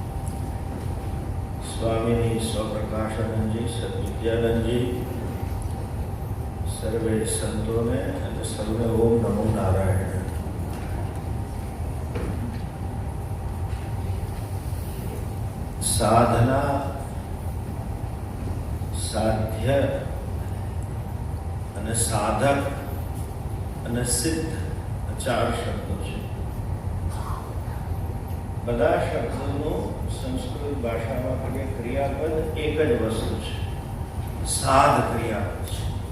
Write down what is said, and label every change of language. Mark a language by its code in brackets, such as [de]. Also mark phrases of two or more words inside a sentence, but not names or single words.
[hi] स्वामिनी स्वप्रकाशानंद जी, सद्विद्यानंद जी, सर्वे संतों ने सर्वे ओम नमो नारायण। [gu] સાધના, સાધ્ય અને સાધક અને સિદ્ધ ચાર શબ્દો છે. બધા શબ્દોનું સંસ્કૃત ભાષામાં આપણે ક્રિયાપદ એક જ વસ્તુ છે, સાધ ક્રિયાપદ છે.